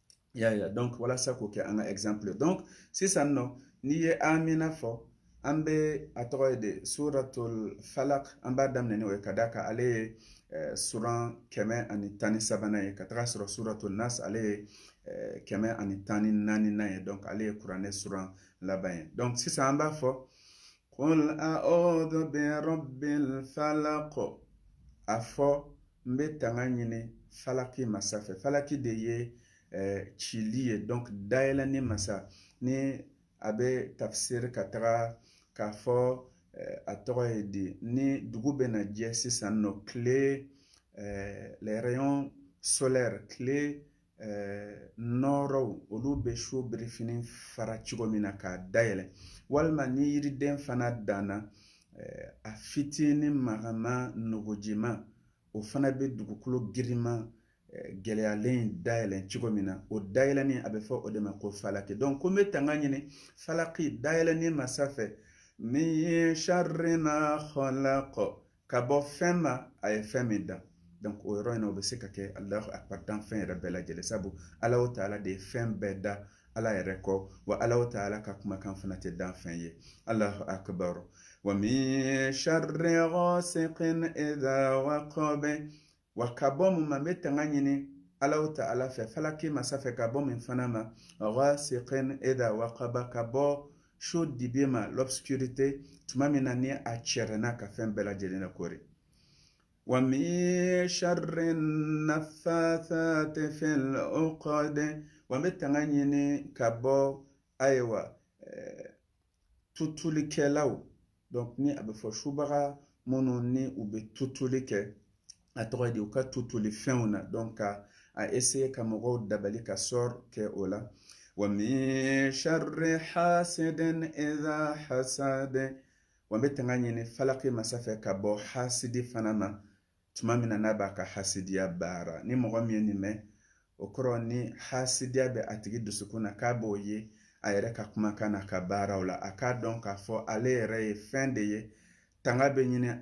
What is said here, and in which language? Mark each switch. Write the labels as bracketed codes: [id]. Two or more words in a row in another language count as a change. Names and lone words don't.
[bm] Ya donc walasa k'o kɛ an ka exemple. Donc sisan nɔ n'i ye amina fɔ an bɛ a tɔgɔ ye de suratul falak an b'a daminɛ ni o ye ka d'a kan ale ye suran 113 ye ka taga sɔrɔ suratul nas ale ye 114 ye donc ale ye kuranɛ suran laban ye donc sisan an b'a fɔ [ar] قل أعوذ برب الفلق [bm] a fɔ n bɛ tanga ɲini falaki masa fɛ falaki de ye cili ye donc dayɛlɛnni masa ni a bɛ tafsir ka taga k'a fɔ a tɔgɔ ye di ni dugu bɛ na jɛ sisan nɔ tile [fr] les rayons solaires [bm] tile nɔɔrɔw olu bɛ so birifini fara cogo min na k'a dayɛlɛ walima ni yiriden fana danna a fitinin magama nogojima o fana bɛ dugukolo girinma gɛlɛyalen dayɛlɛn cogo min na o dayɛlɛnni a bɛ fɔ o de ma ko falaki donc ko n bɛ tanga ɲini falaki dayɛlɛnni masa fɛ [ar] من شر [bm] ma khalaq ka bɔ fɛn ma a ye fɛn min da donc o yɔrɔ in na o bɛ se ka kɛ [ar] الله أكبر [bm] dan fɛn yɛrɛ bɛɛ lajɛlen sabu Alahu Taala de ye fɛn bɛɛ da Ala yɛrɛ kɔ wa Alahu Taala ka kumakan fana tɛ dan fɛn ye [ar] الله أكبر ومن شر غاسق إذا وقب [bm] wa ka bɔ mun ma n bɛ tanga ɲini Alahu Taala fɛ falaki masa fɛ ka bɔ min fana ma [ar] غاسق إذا وقب [bm] ka bɔ so dibi ma l'obscurité tuma min na ni a cɛrɛnna ka fɛn bɛɛ lajɛlen na kori [ar] ومن شر النفاثات في العقد [bm] wa n bɛ tanga ɲini ka bɔ ayiwa tutulikɛlaw donc ni a bɛ fɔ subaga minnu ni u bɛ tutuli kɛ a tɔgɔ de u ka tutuli fɛnw na donc a essayer ka mɔgɔw dabali ka sɔr kɛ o la [ar] ومن شر حاسد إذا حسد [bm] wa n bɛ tanga ɲini falaki masa fɛ ka bɔ hasidi fana ma tuma min na n'a b'a ka hasidiya baara ni mɔgɔ min ye nin mɛn o kɔrɔ ni hasidiya bɛ a tigi dusukun na k'a b'o ye a yɛrɛ ka kumakan na ka baaraw la a k'a dɔn k'a fɔ ale yɛrɛ ye fɛn de ye tanga bɛ ɲini